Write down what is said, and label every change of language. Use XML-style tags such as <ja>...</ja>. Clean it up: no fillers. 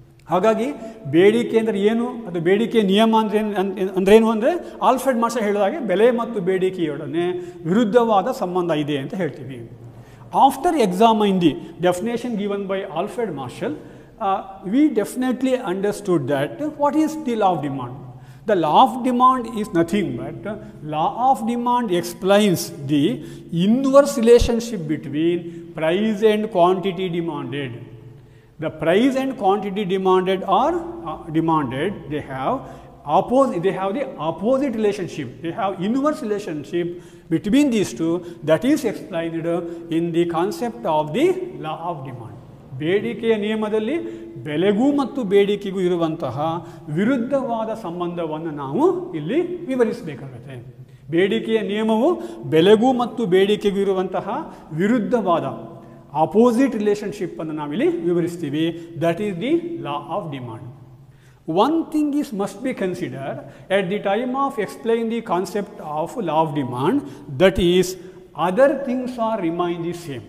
<kn>ಹಾಗಾಗಿ ಬೇಡಿಕೆ ಅಂದರೆ ಏನು, ಅದು ಬೇಡಿಕೆಯ ನಿಯಮ ಅಂದ್ರೇನು ಅಂದರೆ ಆಲ್ಫ್ರೆಡ್ ಮಾರ್ಷಲ್ ಹೇಳಿದ ಹಾಗೆ ಬೆಲೆ ಮತ್ತು ಬೇಡಿಕೆಯೊಡನೆ ವಿರುದ್ಧವಾದ ಸಂಬಂಧ ಇದೆ ಅಂತ ಹೇಳ್ತೀವಿ.</kn> <en>After examining the definition given by Alfred Marshall, we definitely understood that what is the law of demand. The law of demand is nothing but law of demand explains the inverse relationship between price and quantity demanded. The price and quantity demanded are demanded. They have the opposite relationship. They have inverse relationship between these two that is explained in the concept of the law of demand.</en> <kn>ಬೇಡಿಕೆಯ ನಿಯಮದಲ್ಲಿ ಬೆಲೆಗೂ ಮತ್ತು ಬೇಡಿಕೆಗೂ ಇರುವಂತಹ ವಿರುದ್ಧವಾದ ಸಂಬಂಧವನ್ನು ನಾವು ಇಲ್ಲಿ ವಿವರಿಸಬೇಕಾಗುತ್ತೆ. ಬೇಡಿಕೆಯ ನಿಯಮವು ಬೆಲೆಗೂ ಮತ್ತು ಬೇಡಿಕೆಗೂ ಇರುವಂತಹ ವಿರುದ್ಧವಾದ</kn> <en>opposite relationship</en> <kn>ಅನ್ನು ನಾವಿಲ್ಲಿ ವಿವರಿಸ್ತೀವಿ.</kn> <en>That is the law of demand. One thing is must be considered at the time of explaining the concept of law of demand, that is other things are remain the same.</en>